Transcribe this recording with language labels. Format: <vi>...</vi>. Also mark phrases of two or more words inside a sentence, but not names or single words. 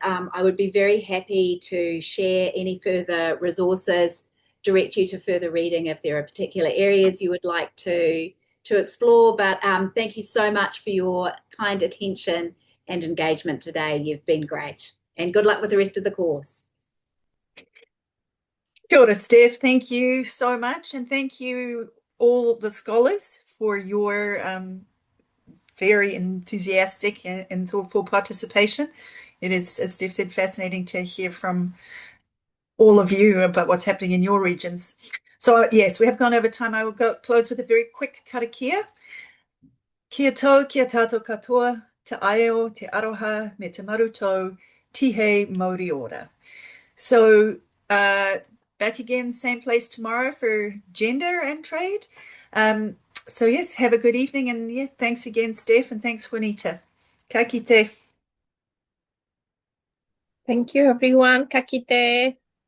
<en>I would be very happy to share any further resources, direct you to further reading if there are particular areas you would like to explore. But thank you so much for your kind attention and engagement today. You've been great. And good luck with the rest of the course.</en> <mi>Kia ora,</mi> <en>Steph. Thank you so much. And thank you all the scholars for your very enthusiastic and thoughtful participation. It is, as Steph said, fascinating to hear from all of you about what's happening in your regions. So yes, we have gone over time. I will close with a very quick karakia.</en> <mi>Kia tau, kia tātou katoa, te aiao, te aroha, me te marutou, tihe mauri ora.</mi> <en>So back again, same place tomorrow for gender and trade. So yes, have a good evening, and yeah, thanks again, Steph, and thanks, Juanita.</en> <mi>Ka kite.</mi> <en>Thank you, everyone.</en> <mi>Ka kite.</mi>